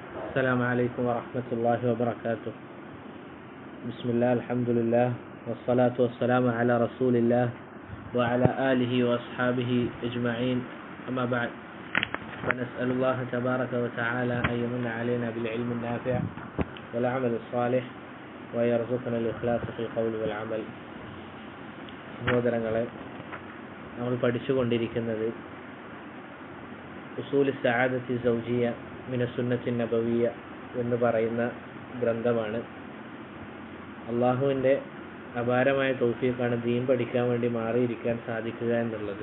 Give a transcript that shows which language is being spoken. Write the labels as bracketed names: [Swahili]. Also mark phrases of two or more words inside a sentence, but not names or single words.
[Arabic] السلام عليكم ورحمة الله وبركاته. بسم الله الحمد لله والصلاة والسلام على رسول الله وعلى آله وأصحابه أجمعين. أما بعد، فنسأل الله تبارك وتعالى أن يمن علينا بالعلم النافع والعمل الصالح ويرزقنا الإخلاص في القول والعمل. [Malayalam] സഹോദരങ്ങളെ, നമ്മൾ പഠിച്ചുകൊണ്ടിരിക്കുന്നത് ഉസൂലി സഅദത്തി സൗജിയ മിന സുന്നത്തി നബവിയ എന്ന് പറയുന്ന ഗ്രന്ഥമാണ്. അള്ളാഹുവിൻ്റെ അപാരമായ തൗഫീഖാണ് ദീൻ പഠിക്കാൻ വേണ്ടി മാറിയിരിക്കാൻ സാധിക്കുക എന്നുള്ളത്.